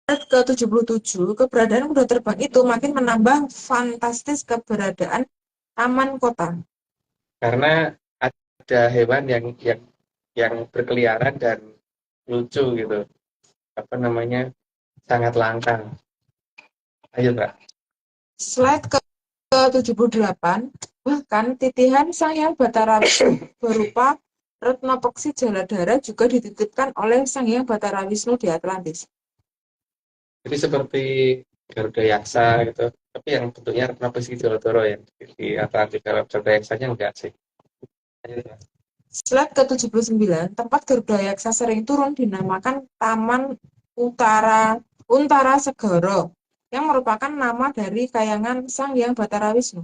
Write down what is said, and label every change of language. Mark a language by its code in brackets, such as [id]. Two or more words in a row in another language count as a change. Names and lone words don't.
[id] ke-77, keberadaan kuda terbang itu makin menambah fantastis keberadaan taman kota. Karena ada hewan yang berkeliaran dan lucu gitu. Apa namanya? Sangat langka. Ayo, Mbak. Slide ke-78, bahkan titihan Sang Hyang Batara Wisnu berupa Retna Peksi Jaladhara juga dititipkan oleh Sang Hyang Batara Wisnu di Atlantis. Jadi seperti Garuda Yaksa gitu. Tapi yang bentuknya Retna Peksi Jaladhara yang di Atlantik. Kalau Garuda Yaksanya enggak sih. Ayo, Mbak. Slide ke-79, tempat Garuda Yaksa sering turun dinamakan Taman Untara Segara, yang merupakan nama dari kayangan Sang Hyang Batara Wisnu.